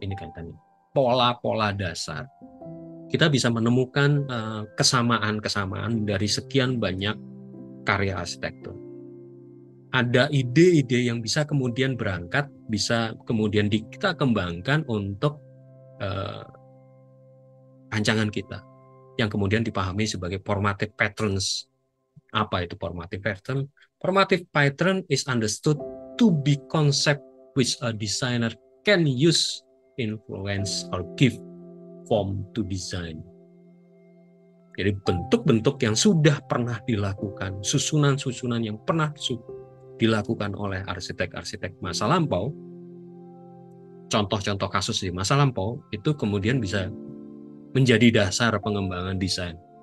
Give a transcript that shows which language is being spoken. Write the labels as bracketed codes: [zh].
[id] Ini kaitannya pola-pola dasar. Kita bisa menemukan kesamaan-kesamaan dari sekian banyak karya arsitektur. Ada ide-ide yang bisa kemudian berangkat, bisa kemudian kita kembangkan untuk rancangan kita, yang kemudian dipahami sebagai formative patterns. Apa itu formative pattern? [en] Formative pattern is understood to be concept which a designer can use, influence, or give form to design. [id] Jadi bentuk-bentuk yang sudah pernah dilakukan, susunan-susunan yang pernah dilakukan oleh arsitek-arsitek masa lampau, contoh-contoh kasus di masa lampau, itu kemudian bisa menjadi dasar pengembangan desain.